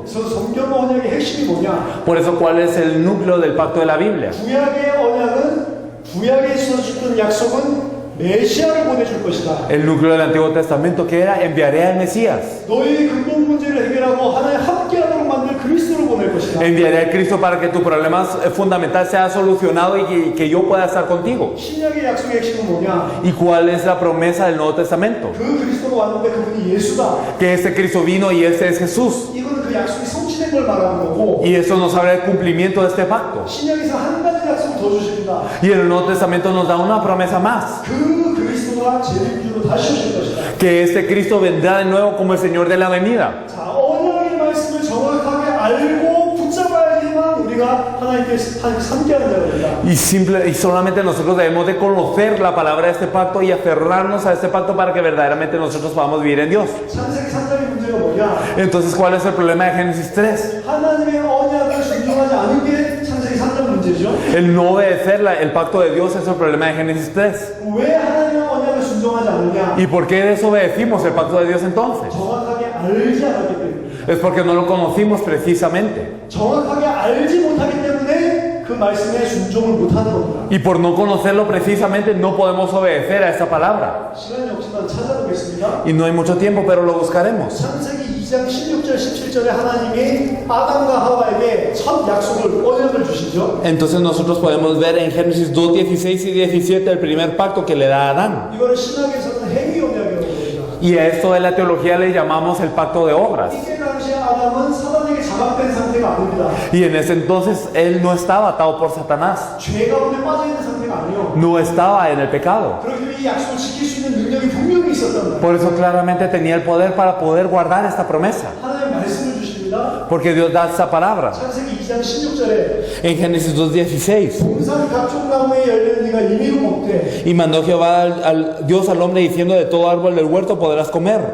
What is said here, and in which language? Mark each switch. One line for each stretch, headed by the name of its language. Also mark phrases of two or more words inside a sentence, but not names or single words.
Korean: 그래서 성경 언약의 핵심이 뭐냐?
Spanish: Por eso, ¿cuál es el núcleo del pacto de la Biblia?
Korean: 구약의 언약은 구약에 있어줬던 약속은 메시아를 보내줄 것이다.
Spanish: El núcleo del Antiguo Testamento que era enviaré al Mesías.
Korean: 너희 근본 문제를 해결하고 하나님 함께하도록 만들 그리스도를 보낼 것이다.
Spanish: Enviaré al Cristo para que tu problema fundamental sea solucionado y que yo pueda estar contigo.
Korean: 신약의 약속의 핵심은 뭐냐?
Spanish: ¿Y cuál es la promesa del Nuevo Testamento?
Korean: 그 그리스도가 왔는데 그분이 예수다.
Spanish: Que este Cristo vino y este es Jesús.
Korean: 이거는 그 약속이 성취된 걸 말하는 거고,
Spanish: Y eso nos habla del cumplimiento de este pacto.
Korean: 신약에서 한 가지 약속을 더 주십니다.
Spanish: Y el Nuevo Testamento nos da una promesa más.
Korean: 그 그리스도가 재림주로 다시 오실 것이다.
Spanish: Que este Cristo vendrá de nuevo como el Señor de la venida.
Korean: 자, 언약의 말씀을 정확하게 알고 붙잡아야지만 우리가 하나님께 함께하는 자가 된다.
Spanish: Y solamente nosotros debemos de conocer la palabra de este pacto y aferrarnos a este pacto para que verdaderamente nosotros podamos vivir en Dios.
Korean: 창세기 3장의 문제가 뭐냐?
Spanish: Entonces, ¿cuál es el problema de Génesis 3?
Korean: 하나님의 언약을 순종하지 않은 게 창세기 3장 문제죠.
Spanish: El no obedecer el pacto de Dios es el problema de Génesis 3.
Korean: 왜 하나님의 언약을 순종하지 않느냐?
Spanish: ¿Y por qué desobedecimos el pacto de Dios entonces?
Korean: 정확하게 알지 않았기 때문에.
Spanish: Es porque no lo conocimos precisamente.
Korean: 정확하게 알지 못하기 때문에 그 말씀에 순종을 못하는 겁니다.
Spanish: Y por no conocerlo precisamente no podemos obedecer a esta palabra.
Korean: 시간이 없지만 찾아보겠습니다.
Spanish: Y no hay mucho tiempo, pero lo buscaremos.
Korean: 창세기 2장 16절 17절에 하나님이 아담과 하와에게 첫 약속을 언약을 주시죠.
Spanish: Entonces nosotros podemos ver en Génesis 2, 16 y 17 el primer pacto que le da a Adán.
Korean: 이거를 신학에서는 행위 언약이라고 합니다.
Spanish: Y a esto de la teología le llamamos el pacto de obras.
Korean: 이때 당시에 아담은 사단에게 장악된 상태가 아닙니다.
Spanish: Y en ese entonces él no estaba atado por Satanás.
Korean: 죄 가운데 빠져 있는 상태가 아니요.
Spanish: No estaba en el pecado.
Korean: 그렇기 이 약속을 지킬 수 있는 능력이 분명히 있었단 말이에요.
Spanish: Por eso claramente tenía el poder para poder guardar esta promesa.
Korean: 하나님 말씀을 주십니다.
Spanish: Porque Dios da esta palabra.
Korean: 창세기 2장 16절에
Spanish: En Génesis 2:16.
Korean: 동산 각종 나무에 열매는 네가 임의로 먹되
Spanish: Y mandó Jehová Dios al hombre diciendo: de todo árbol del huerto podrás comer,